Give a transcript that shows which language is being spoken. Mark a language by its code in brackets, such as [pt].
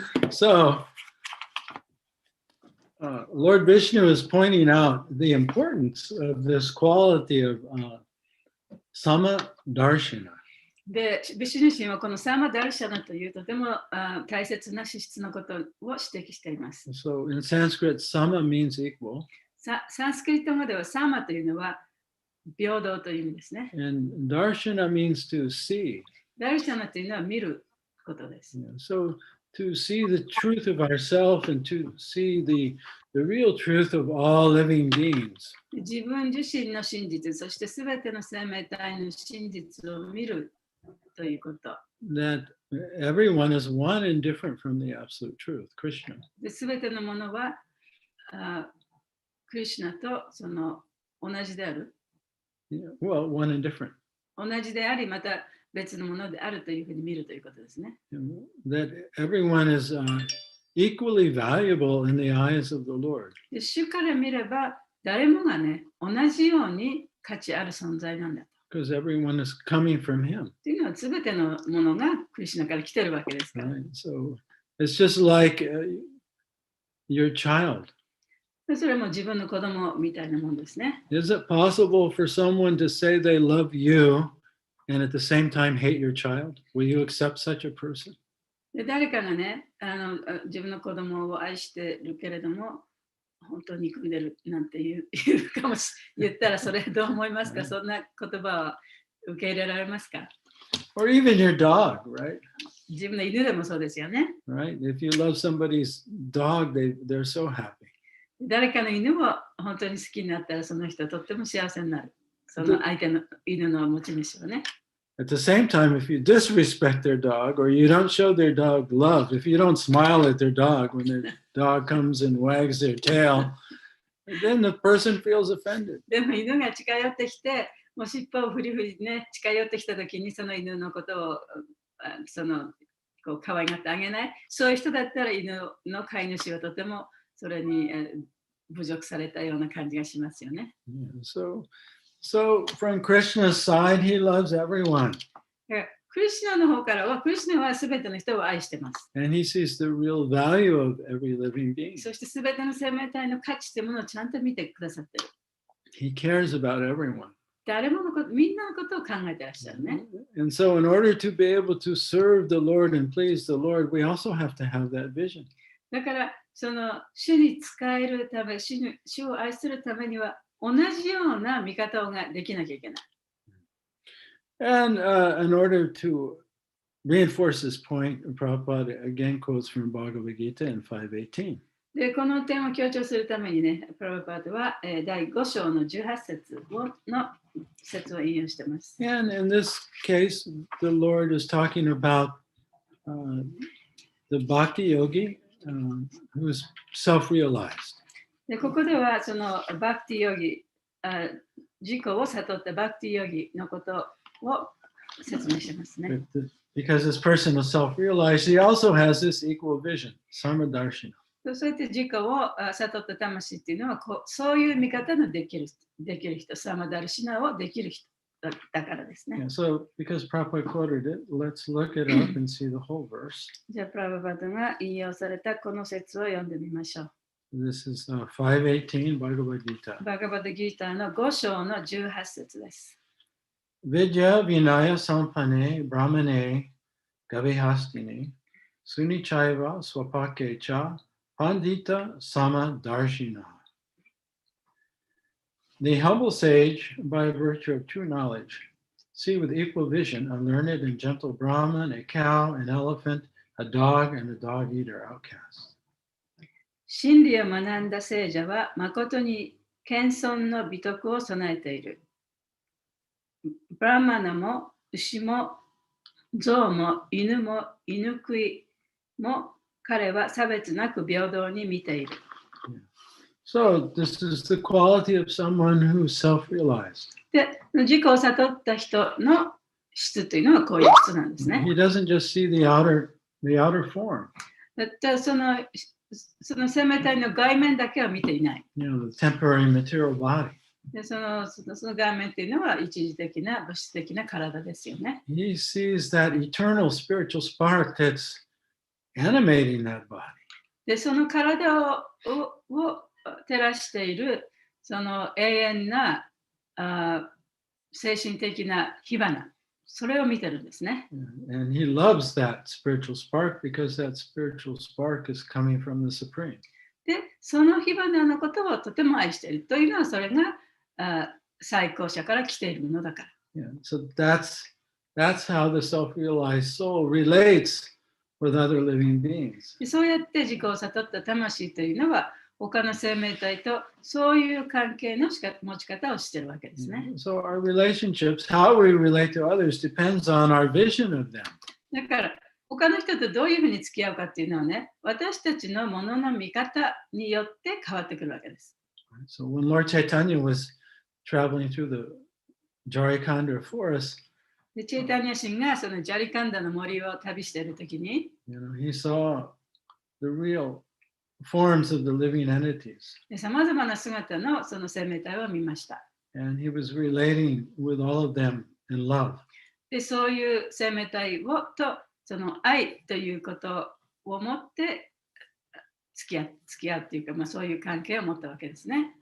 [en] So, Lord Vishnu is pointing out the importance of this quality of sama darshana. [ja] で、ビシュヌ神はこのサーマダルシャナというとても大切な資質のことを指摘しています。 [en] So, in Sanskrit, sama means equal. [ja] サンスクリット語ではサーマというのは平等という意味ですね。 [en] And darshana means to see. [ja] ダルシャナというのは見ることです。 [en] So, to see the truth of ourselves and to see the real truth of all living beings. [ja] 自分自身の真実、そしてすべての生命体の真実を見るということ。 [en] That everyone is one and different from the absolute truth, Krishna. [ja] すべてのものはクリシュナとその同じである。 [en] Well, one and different. [ja] 同じであり、また別のものであるというふうに見るということですね。 [en] That everyone is equally valuable in the eyes of the Lord. [ja] で主から見れば、誰もがね、同じように価値ある存在なんだと。 [en] Because everyone is coming from Him. [ja] というのは、すべてのものがクリシュナから来てるわけですから。 [en] Right? So it's just like your child. [ja] それも自分の子供みたいなもんですね。 [en] Is it possible for someone to say they love you and at the same time hate your child? Will you accept such a person? [ja] で誰かがね自分の子供を愛してるけれども、本当に憎んでるなんて言ったらそれどう思いますか？そんな言葉は受け入れられますか？ [en] Or even your dog, right? [ja] 自分の犬でもそうですよね。 [en] Right? If you love somebody's dog, they're so happy. [ja] 誰かの犬を本当に好きになったらその人はとっても幸せになる。その相手の犬の持ち主はね。 [en] At the same time, if you disrespect their dog or you don't show their dog love, if you don't smile at their dog when their dog comes and wags their tail, then the person feels offended. [ja] でも犬が近寄ってきて、もう尻尾をフリフリね、近寄ってきたときにその犬のことをこう可愛がってあげない。そういう人だったら犬の飼い主はとてもそれに侮辱されたような感じがしますよね。 [en] So from Krishna's side, he loves everyone. [ja] クリシュナの方からは、クリシュナはすべての人を愛してます。 [en] And he sees the real value of every living being. [ja] そしてすべての生命体の価値というものをちゃんと見てくださっている。 [en] He cares about everyone. [ja] 誰ものこと、みんなのことを考えてらっしゃるね。 [en] And so in order to be able to serve the Lord and please the Lord, we also have to have that vision. [ja] だから、その主に仕えるため、主を愛するためには、同じような見方ができなきゃいけない。 [en] And in order to reinforce this point, Prabhupada again quotes from Bhagavad Gita in 5:18. [ja] で、この点を強調するためにね、プラブパートは第5章の18節の説を引用しています。 [en] And in this case, the Lord is talking about the bhakti yogi who's self-realized. [ja] でここではそのバクティヨギ、自己を悟ったバクティヨギのことを説明してますね。 [en] Because this person is self-realized, he also has this equal vision, Samadarshina. [ja] そうやって自己を悟った魂っていうのはそういう見方のできる人、サマダルシナをできる人だからですね。 [en] Yeah, so because Prabhupada quoted it, let's look it up and see the whole verse. [ja] じゃあ、プラブパダが引用されたこの説を読んでみましょう。 [en] This is 518 Bhagavad Gita. [ja] バガバダギーターの5章の18節です。 [sa] Vidya Vinaya Sampane Brahmane Gavihastini Sunichaiva Swapakecha Pandita Samadarshina. [en] The humble sage, by virtue of true knowledge, see with equal vision a learned and gentle Brahman, a cow, an elephant, a dog, and a dog-eater outcast. [ja] 真理を学んだ聖者は誠に謙遜の美徳を備えている。ブラマナも牛も象も犬も犬食いも彼は差別なく平等に見ている。 [en] So this is the quality of someone who's self-realized. [ja] で、自己を悟った人の質というのはこういう質なんですね。 [en] He doesn't just see the outer form. [ja] だってその生命体の外面だけは見ていない。 [en] The temporary material body. [ja] でその外面っていうのは一時的な物質的な体ですよね。 [en] He sees that eternal spiritual spark that's animating that body. [ja] で、その体を照らしているその永遠な精神的な火花、それを見てるんですね。 [en] And he loves that spiritual spark because that spiritual spark is coming from the Supreme. [ja] で、その火花のことをとても愛しているというのは、それが最高者から来ているものだから。 [en] Yeah, so that's how the self-realized soul relates with other living beings. [ja] でそうやって自己を悟った魂というのは、他の生命体とそういう関係の持ち方をしているわけですね。 [en] So our relationships, how we relate to others, depends on our vision of them. [ja] だから、他の人とどういうふうに付き合うかっていうのはね、私たちのものの見方によって変わってくるわけです。 [en] So when Lord Chaitanya was traveling through the Jarikanda forest, [ja] でチェイタニア神がそのジャリカンダの森を旅しているときに、 [en] he saw the real forms of the living entities. [ja] さまざまな姿のその生命体を見ました。 [en] And he was relating with all of them in love. [ja] でそういう生命体とその愛ということを持って付き合うっていうか、そういう関係を持ったわけですね。